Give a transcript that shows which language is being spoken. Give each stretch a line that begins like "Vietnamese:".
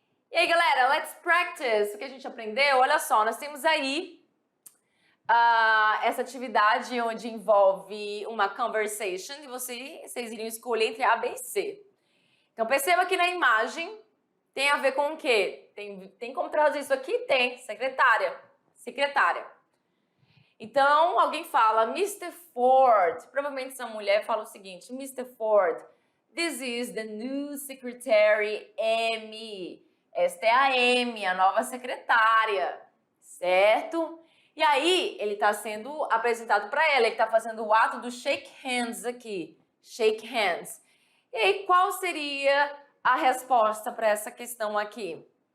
Portuguese: E aí, galera,
English: let's practice.
Portuguese: O que a gente aprendeu? Olha só, nós temos aí essa atividade onde envolve uma conversation e vocês iriam escolher entre A, B e C. Então, perceba que na imagem tem a ver com o quê? Tem como traduzir isso aqui? Tem. Secretária. Então, alguém fala, Mr. Ford. Provavelmente essa mulher fala o seguinte, Mr.
English: Ford, this is the new secretary Amy.
Portuguese: Esta é a Amy, a nova secretária. Certo? E aí, ele está sendo apresentado para ela, ele está fazendo o ato do shake hands aqui. Shake hands. E aí, qual seria a resposta para essa questão aqui?